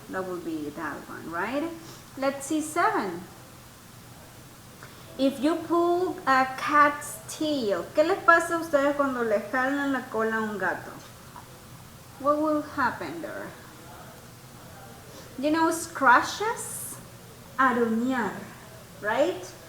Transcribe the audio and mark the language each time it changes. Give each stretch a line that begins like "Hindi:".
English: That would be that one, right? Let's see 7. If you pull a cat's tail,
Spanish: ¿qué les pasa a ustedes cuando le jalan la cola a un gato?
English: What will happen there? You know, scratches, aruñar, right?